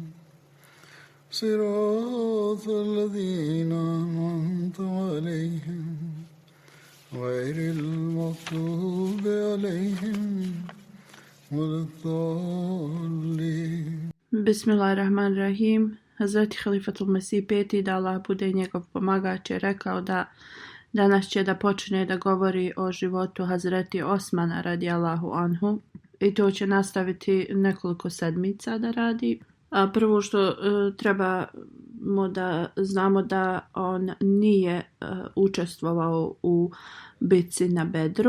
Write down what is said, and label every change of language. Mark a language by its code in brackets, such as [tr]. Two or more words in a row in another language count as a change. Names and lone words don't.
[ar] صراط الذين أنعمت عليهم غير المغضوب عليهم ولا الضالين. Bismillahirrahmanirrahim. [bs] Hazreti Halifatul Mesih peti, da Allah bude njegov pomagač, je rekao da danas će da počne da govori o životu Hazreti Osmana [ar] رضي الله عنه [bs] i to će nastaviti nekoliko sedmica da radi. A prvo što trebamo da znamo da on nije učestvovao u bitci na Bedru.